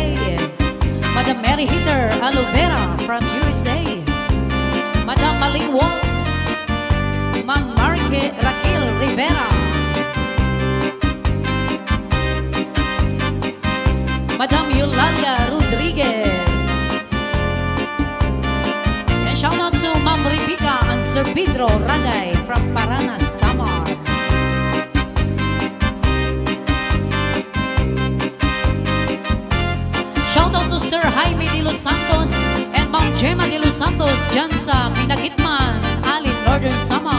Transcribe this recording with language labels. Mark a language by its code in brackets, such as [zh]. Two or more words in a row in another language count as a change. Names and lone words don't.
[en] Madam Mary Hitter Alovera from USA. Madam Maling Waltz. Ma'am Marike Raquel Rivera. Madam Eulalia Rodriguez. And shout out to Ma'am Rebecca and Sir Pedro Ragay from Paranas, Samar. Shout out to Sir Jaime de Los Santos and Ma'am Gemma de Los Santos [tl] dyan sa [en] Pinagitman, Alin, Northern Samar.